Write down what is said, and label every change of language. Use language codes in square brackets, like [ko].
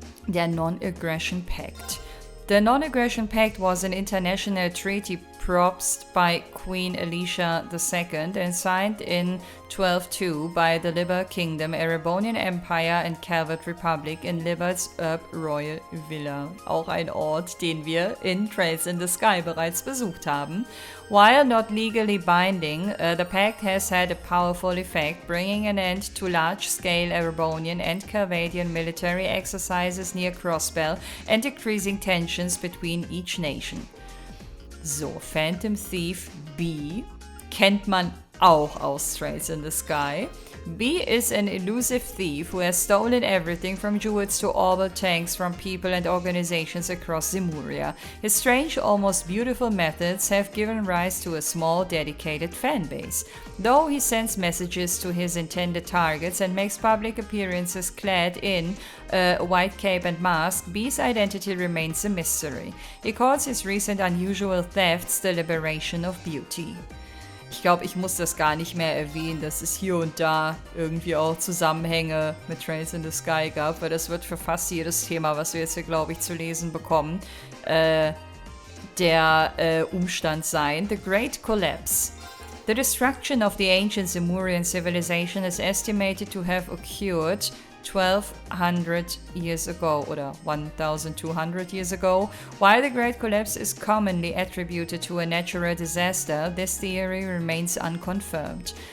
[en] Der Non-Aggression Pact. The Non-Aggression Pact was an international treaty proposed by Queen Alicia II and signed in 1202 by the Liber Kingdom, Erebonian Empire and Calvert Republic in Liber's Royal Villa, [de] auch ein Ort, den wir in Trails in the Sky bereits besucht haben. [en] While not legally binding, the pact has had a powerful effect, bringing an end to large-scale Erebonian and Calvadian military exercises near Crossbell and decreasing tensions between each nation. [de] So, Phantom Thief B kennt man auch aus Trails in the Sky. [en] B is an elusive thief who has stolen everything from jewels to orbital tanks from people and organizations across Zemuria. His strange, almost beautiful methods have given rise to a small, dedicated fanbase. Though he sends messages to his intended targets and makes public appearances clad in a white cape and mask, B's identity remains a mystery. He calls his recent unusual thefts the liberation of beauty. [de] Ich glaube, ich muss das gar nicht mehr erwähnen, dass es hier und da irgendwie auch Zusammenhänge mit Trails in the Sky gab, weil das wird für fast jedes Thema, was wir jetzt hier, glaube ich, zu lesen bekommen, der Umstand sein. [en] The Great Collapse. The destruction of the ancient Zemurian civilization is estimated to have occurred 1200 years ago oder 1200 years ago. While the Great Collapse is commonly attributed to a natural disaster, this theory remains unconfirmed.